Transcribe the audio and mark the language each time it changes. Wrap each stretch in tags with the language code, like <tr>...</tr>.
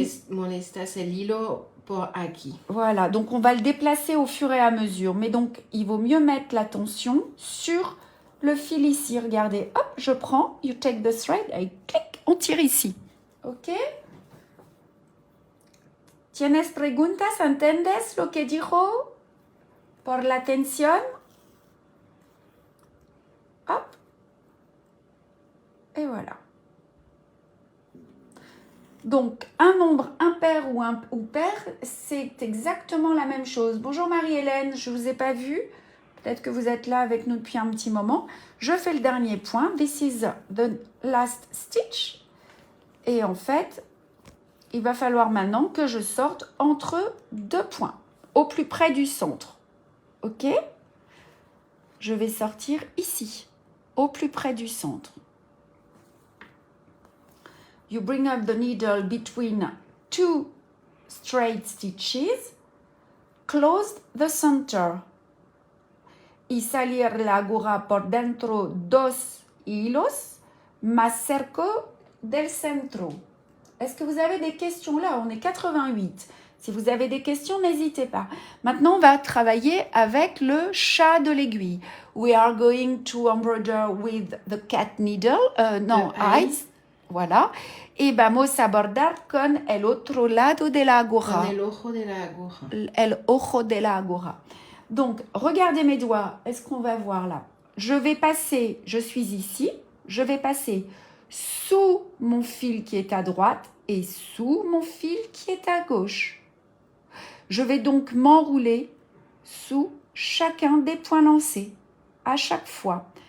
<es>molestas el hilo por aquí.</es> <fr>Voilà, donc on va le déplacer au fur et à mesure. Mais donc, il vaut mieux mettre la tension sur le fil ici. Regardez, hop, je prends,</fr> <en>you take the thread,</en> <fr>et clic, on tire ici. Ok?</fr> <es>¿Tienes preguntas? ¿Entiendes lo que dijo? Por la tensión.</es> <fr>Hop. Et voilà. Donc, un nombre impair ou pair, c'est exactement la même chose. Bonjour Marie-Hélène, je ne vous ai pas vu. Peut-être que vous êtes là avec nous depuis un petit moment. Je fais le dernier point.</fr> <en>This is the last stitch.</en> <fr>Et en fait, il va falloir maintenant que je sorte entre deux points, au plus près du centre. Ok? Je vais sortir ici, au plus près du centre.</fr> <en>You bring up the needle between two straight stitches, close the center.</en> <es>Y salir la aguja por dentro dos hilos, más cerca del centro.</es> <fr>Est-ce que vous avez des questions là? On est 88. Si vous avez des questions, n'hésitez pas. Maintenant, on va travailler avec le chat de l'aiguille.</fr> <en>We are going to embroider with the cat needle. Eyes. Voilà.</en> <es>Y vamos a bordar con el otro lado de la aguja. Con el ojo de la aguja. El ojo de la aguja.</es> <fr>Donc, regardez mes doigts. Est-ce qu'on va voir là? Je vais passer, je suis ici. Je vais passer sous mon fil qui est à droite et sous mon fil qui est à gauche. Je vais donc m'enrouler sous chacun des points lancés à chaque fois.</fr>